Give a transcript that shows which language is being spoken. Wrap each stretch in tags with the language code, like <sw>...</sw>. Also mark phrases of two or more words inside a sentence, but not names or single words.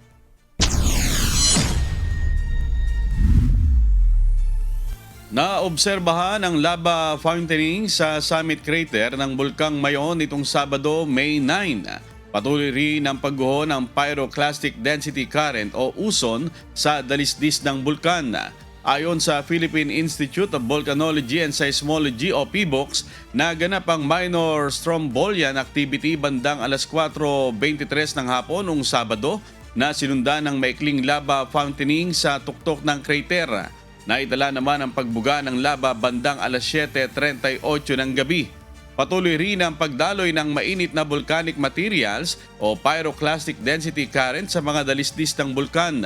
<tl>Naobserbahan ang</tl> <en>lava fountaining</en> <tl>sa</tl> <en>summit crater</en> <tl>ng Bulkang Mayon nitong Sabado, May 9. Patuloy rin ang pagguho ng</tl> <en>pyroclastic density current</en> <tl>o uson sa dalisdis ng bulkan. Ayon sa Philippine Institute of Volcanology and Seismology o PBOX, naganap ang</tl> <en>minor strombolian activity</en> <tl>bandang alas 4:23 ng hapon noong Sabado na sinundan ng maikling</tl> <en>lava fountaining</en> <tl>sa tuktok ng crater. Naitala naman ang pagbuga ng lava bandang alas 7:38 ng gabi. Patuloy rin ang pagdaloy ng mainit na</tl> <en>volcanic materials</en> <tl>o</tl> <en>pyroclastic density current</en> <tl>sa mga dalisdis ng bulkan.</tl>